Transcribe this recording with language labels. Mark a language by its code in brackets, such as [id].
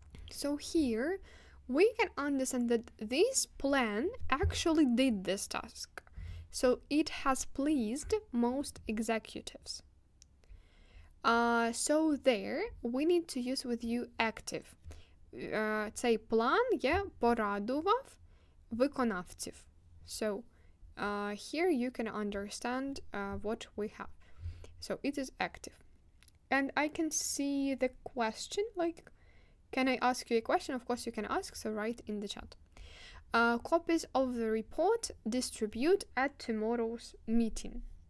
[en] So here we can understand that this plan actually did this task. So it has pleased most executives. So there we need to use with you active. [uk] Цей план порадував виконавців. [en] So here you can understand what we have. So it is active. And I can see the question, like, can I ask you a question? Of course you can ask, so write in the chat. Copies of the report distribute at tomorrow's meeting.